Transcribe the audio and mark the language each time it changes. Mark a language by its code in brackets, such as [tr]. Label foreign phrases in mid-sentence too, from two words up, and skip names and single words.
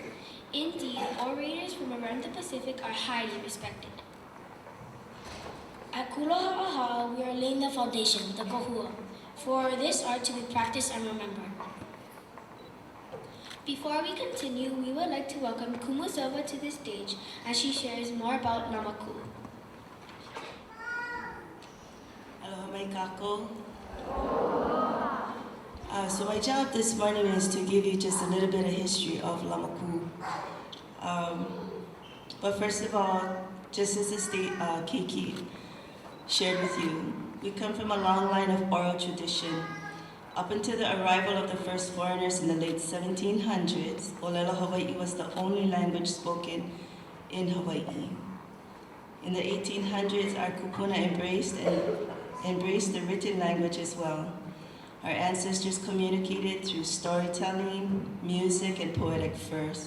[en] Indeed, orators from around the Pacific are highly respected. At Kula Haʻahaʻa, we are laying the foundation, the kohua, for this art to be practiced and remembered. Before we continue, we would like to welcome Kumu Silva to the stage as she shares more about Lamakū. [haw] Aloha mai kākou. [en] So my job this morning is to give you just a little bit of history of Lamakū. But first of all, just as the state Keiki shared with you, we come from a long line of oral tradition. Up until the arrival of the first foreigners in the late 1700s, moʻolelo Hawaii was the only language spoken in Hawaii. In the 1800s, our kupuna embraced the written language as well. Our ancestors communicated through storytelling, music, and poetic verse.